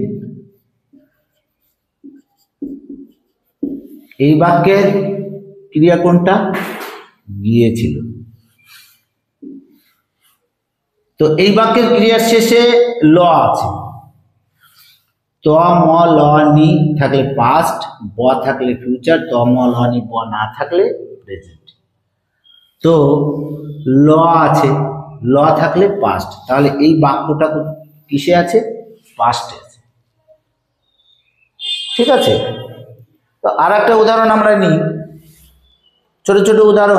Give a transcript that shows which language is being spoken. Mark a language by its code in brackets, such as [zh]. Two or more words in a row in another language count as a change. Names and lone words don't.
[bn] এই বাক্যের ক্রিয়া কোনটা? গিয়েছিল। তো এই বাক্যের ক্রিয়ার শেষে ল আছে। ত, ম, ল, নি থাকলে পাস্ট, ব থাকলে ফিউচার, ত, ম, ল, নি, ব না থাকলে প্রেজেন্ট। তো ল আছে, ল থাকলে পাস্ট, তাহলে এই বাক্যটা কিসে আছে? পাস্টে আছে। ঠিক আছে। তো আর একটা উদাহরণ আমরা নিই, ছোট ছোট উদাহরণ।